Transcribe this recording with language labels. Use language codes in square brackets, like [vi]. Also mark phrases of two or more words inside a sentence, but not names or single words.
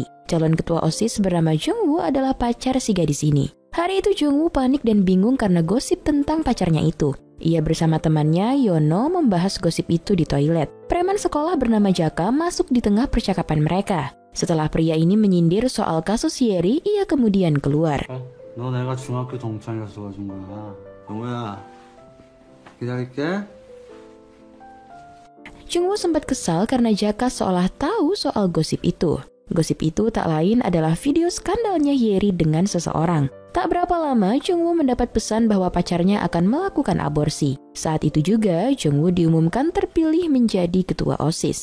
[id] Calon ketua OSIS bernama Jungwoo adalah pacar si gadis ini. Hari itu Jungwoo panik dan bingung karena gosip tentang pacarnya itu. Ia bersama temannya Yono membahas gosip itu di toilet. Preman sekolah bernama Jaka masuk di tengah percakapan mereka. Setelah pria ini menyindir soal kasus Hyeri, ia kemudian keluar. [ko] 너 내가 중학교 동창이라서 도와준 거야. 영호야, 기다릴게. [id] Jungwoo sempat kesal karena Jaka seolah tahu soal gosip itu. Gosip itu tak lain adalah video skandalnya Hyeri dengan seseorang. Tak berapa lama, Jungwoo mendapat pesan bahwa pacarnya akan melakukan aborsi. Saat itu juga, Jungwoo diumumkan terpilih menjadi ketua OSIS.